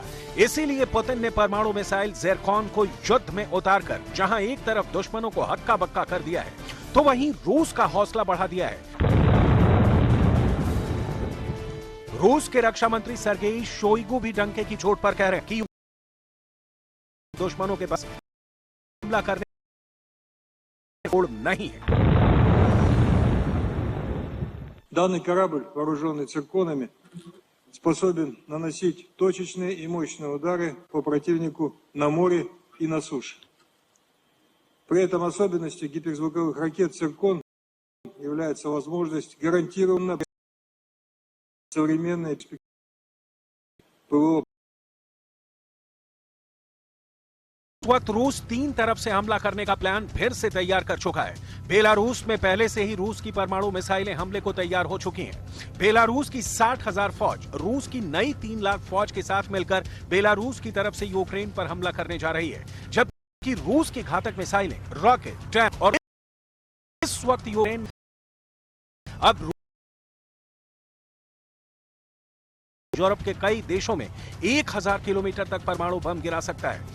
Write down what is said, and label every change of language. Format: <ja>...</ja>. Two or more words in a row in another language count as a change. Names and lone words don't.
<hi>इसीलिए पुतिन ने परमाणु मिसाइल ज़ेरकॉन को युद्ध में उतारकर जहां एक तरफ दुश्मनों को हक्का बक्का कर दिया है, तो वहीं रूस का हौसला बढ़ा दिया है। रूस के रक्षा मंत्री सर्गेई शोइगु भी डंके की चोट पर कह रहे हैं कि दुश्मनों के पास हमला करने की होड़ नहीं है।</hi> <ru>Данный корабль, вооруженный цирконами, способен наносить точечные и мощные удары по противнику на море и на суше. При этом особенностью гиперзвуковых ракет «Циркон» является возможность гарантированно современной ПВО.</ru> <hi>वक्त रूस तीन तरफ से हमला करने का प्लान फिर से तैयार कर चुका है। बेलारूस में पहले से ही रूस की परमाणु मिसाइलें हमले को तैयार हो चुकी हैं। बेलारूस की 60,000 फौज रूस की नई 3 लाख फौज के साथ मिलकर बेलारूस की तरफ से यूक्रेन पर हमला करने जा रही है, जबकि रूस की घातक मिसाइलें, रॉकेट, टैंक और इस वक्त यूक्रेन अब यूरोप के कई देशों में 1000 किलोमीटर तक परमाणु बम गिरा सकता है।</hi>